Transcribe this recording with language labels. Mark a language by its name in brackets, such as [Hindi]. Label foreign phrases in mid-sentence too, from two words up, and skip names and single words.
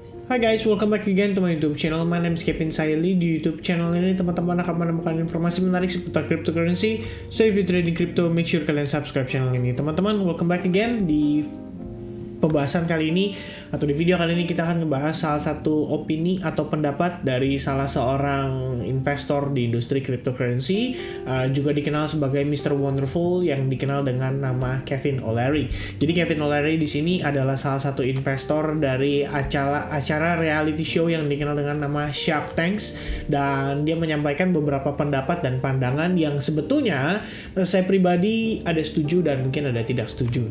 [English] Hi guys, welcome back again to my YouTube channel. My name is Kevin Saili. [Indonesian] Di YouTube channel ini teman-teman akan menemukan informasi menarik seputar cryptocurrency. [English] So if you trading crypto, make sure kalian subscribe channel ini. [Indonesian] Teman-teman, [English] welcome back again [Indonesian] di pembahasan kali ini atau di video kali ini kita akan membahas salah satu opini atau pendapat dari salah seorang investor di industri cryptocurrency, juga dikenal sebagai Mr. Wonderful yang dikenal dengan nama Kevin O'Leary. Jadi Kevin O'Leary di sini adalah salah satu investor dari acara [English] reality show [Indonesian] yang dikenal dengan nama Shark Tanks, dan dia menyampaikan beberapa pendapat dan pandangan yang sebetulnya saya pribadi ada setuju dan mungkin ada tidak setuju.